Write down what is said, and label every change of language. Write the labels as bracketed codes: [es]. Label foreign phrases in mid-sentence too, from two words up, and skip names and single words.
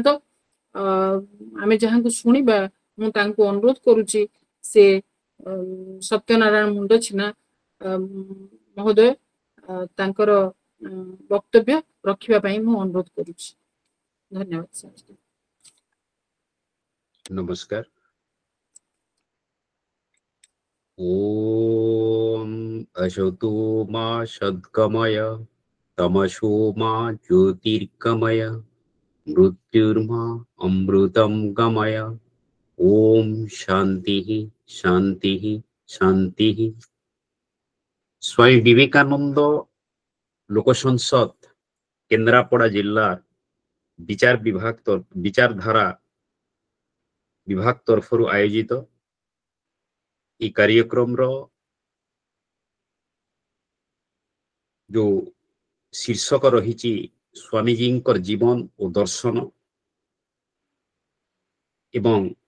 [or] ଆମେ ଯାହାଙ୍କୁ ଶୁଣିବା, ମୁଁ ତାଙ୍କୁ ଅନୁରୋଧ କରୁଛି, ସେ ସତ୍ୟନାରାୟଣ ମୁଣ୍ଡଛିନା ମହୋଦୟ ତାଙ୍କର ବକ୍ତବ୍ୟ ରଖିବା ପାଇଁ ମୁଁ ଅନୁରୋଧ କରୁଛି। ଧନ୍ୟବାଦ ସାର୍। [hi] नमस्कार। [sa] ओम अशतो मा सद्गमय तमसो मा ज्योतिर्गमय मृत्युर्मा अमृतं गमय। ओम शांति शांति शांति। [hi] स्वामी विवेकानंद लोक संसद केन्द्रापड़ा जिला विचारधारा विभाग तरफ आयोजित ये कार्यक्रम जो शीर्षक रही स्वामीजी जीवन और दर्शन एवं